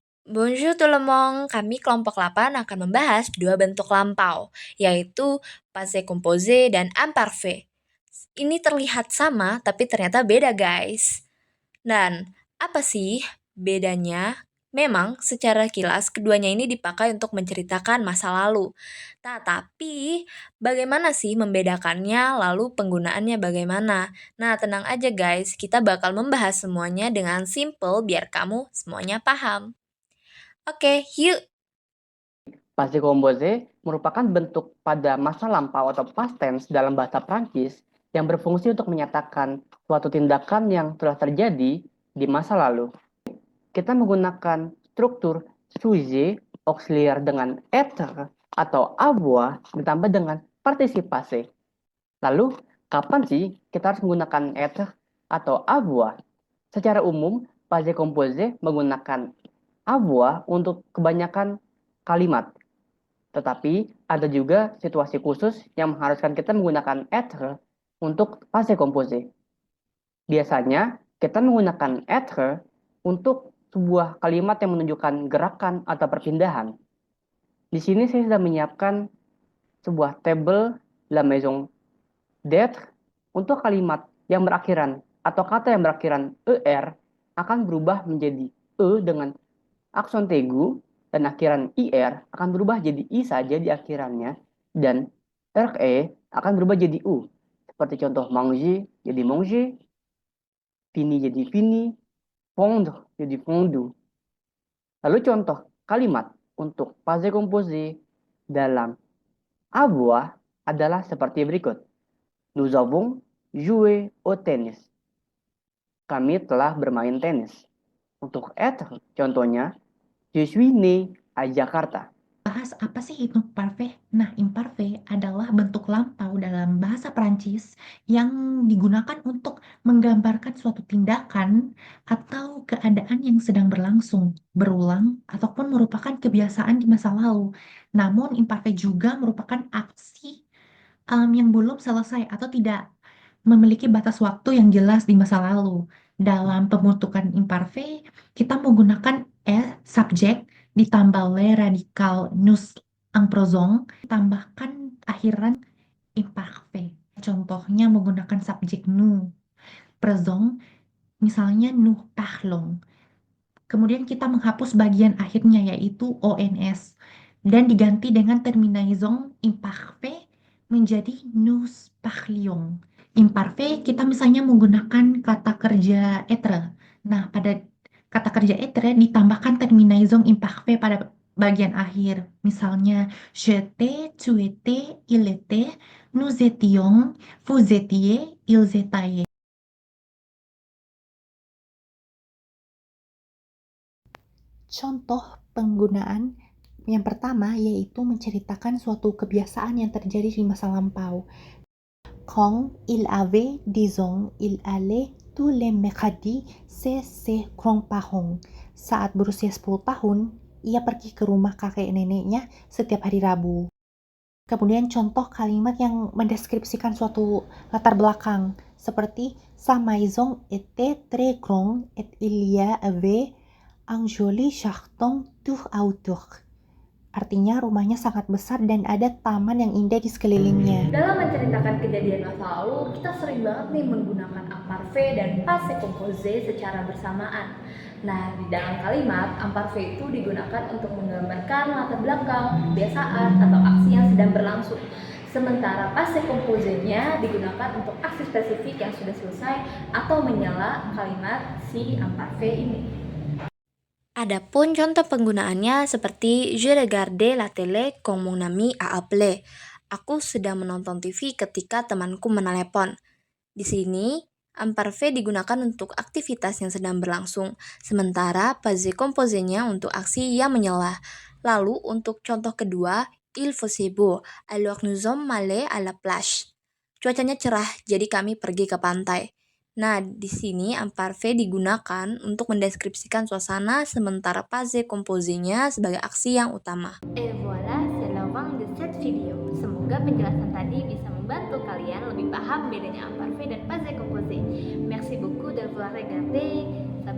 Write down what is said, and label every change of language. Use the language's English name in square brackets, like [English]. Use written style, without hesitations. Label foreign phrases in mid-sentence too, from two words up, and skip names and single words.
[French] Bonjour tout le monde, [Indonesian] kami kelompok 8 akan membahas dua bentuk lampau, yaitu [French] passé composé [Indonesian] dan imparfait. Ini terlihat sama, tapi ternyata beda guys. Dan apa sih bedanya? Memang secara kilas keduanya ini dipakai untuk menceritakan masa lalu. Tapi bagaimana sih membedakannya, lalu penggunaannya bagaimana? Nah, tenang aja guys, kita bakal membahas semuanya dengan simple biar kamu semuanya paham. Oke, yuk. [French] Passé composé [Indonesian] merupakan bentuk pada masa lampau atau [English] past tense [Indonesian] dalam bahasa Prancis yang berfungsi untuk menyatakan suatu tindakan yang telah terjadi di masa lalu. Kita menggunakan struktur [French] sujet auxiliar [Indonesian] dengan être atau avoir ditambah dengan partisip passé. Lalu, kapan sih kita harus menggunakan être atau avoir? Secara umum, [French] passé composé [Indonesian] menggunakan avoir untuk kebanyakan kalimat. Tetapi ada juga situasi khusus yang mengharuskan kita menggunakan être untuk [French] passé composé. [Indonesian] Biasanya kita menggunakan être untuk sebuah kalimat yang menunjukkan gerakan atau perpindahan. Di sini saya sudah menyiapkan sebuah tabel [French] la maison d'être [Indonesian] untuk kalimat yang berakhiran atau kata yang berakhiran er akan berubah menjadi e dengan aksen tegu dan akhiran ir akan berubah jadi i saja di akhirannya dan re akan berubah jadi u. Seperti contoh manger jadi manger, fini jadi fini, fondre jadi fondu. Lalu contoh kalimat untuk [French] passé composé [Indonesian] dalam avoir adalah seperti berikut. [French] Nous avons joué au tennis. [Indonesian] Kami telah bermain tenis. Untuk être, contohnya, [French] je suis né à Jakarta. [Indonesian] Bahas apa sih itu imparfait? Nah, imparfait adalah bentuk lampau dalam bahasa Prancis yang digunakan untuk menggambarkan suatu tindakan atau keadaan yang sedang berlangsung, berulang, ataupun merupakan kebiasaan di masa lalu. Namun, imparfait juga merupakan aksi yang belum selesai atau tidak memiliki batas waktu yang jelas di masa lalu. Dalam pembentukan imparfait, kita menggunakan subjek ditambah [French] le radikal nous en présent, [Indonesian] tambahkan akhiran imparfait. Contohnya menggunakan subjek nous. [French] Présent, misalnya nous parlons. [Indonesian] Kemudian kita menghapus bagian akhirnya yaitu ons dan diganti dengan [French] terminaison imparfait [Indonesian] menjadi [French] nous parlions. [Indonesian] Imparfait kita misalnya menggunakan kata kerja être. Nah, pada kata kerja être ditambahkan [French] terminaison imparfait [Indonesian] pada bagian akhir. Misalnya, [French] j'étais, tu étais, il était, nous étions, vous étiez, ils étaient. [Indonesian] Contoh penggunaan yang pertama yaitu menceritakan suatu kebiasaan yang terjadi di masa lampau. [French] Quand il avait 10 ans, il allait tous les mercredis chez ses grands-parents. [Indonesian] Saat berusia 10 tahun, ia pergi ke rumah kakek neneknya setiap hari Rabu. Kemudian contoh kalimat yang mendeskripsikan suatu latar belakang, seperti [French] sa maison était très grande et il y avait un joli jardin tour autour. [Indonesian] Artinya rumahnya sangat besar dan ada taman yang indah di sekelilingnya. Dalam menceritakan kejadian masa lalu, kita sering banget nih menggunakan imparfait dan [French] passé composé [Indonesian] secara bersamaan. Nah, di dalam kalimat, imparfait itu digunakan untuk menggambarkan latar belakang, kebiasaan, atau aksi yang sedang berlangsung. Sementara [French] passé composé- [Indonesian] nya digunakan untuk aksi spesifik yang sudah selesai atau menyela kalimat si imparfait ini. Adapun contoh penggunaannya seperti [French] je regardais la télé quand mon ami a appelé. [Indonesian] Aku sedang menonton TV ketika temanku menelepon. Di sini, imparfait digunakan untuk aktivitas yang sedang berlangsung, sementara [French] passé composé- [Indonesian] nya untuk aksi yang menyela. Lalu untuk contoh kedua, [French] il faisait beau, alors nous sommes allés à la plage. [Indonesian] Cuacanya cerah, jadi kami pergi ke pantai. Nah, di sini imparfait digunakan untuk mendeskripsikan suasana, sementara [French] passé composé- [Indonesian] nya sebagai aksi yang utama. [French] Et voilà, c'est la fin de cette video. [Indonesian] Semoga penjelasan tadi bisa membantu kalian lebih paham bedanya imparfait dan [French] passé composé. Merci beaucoup d'avoir regardé.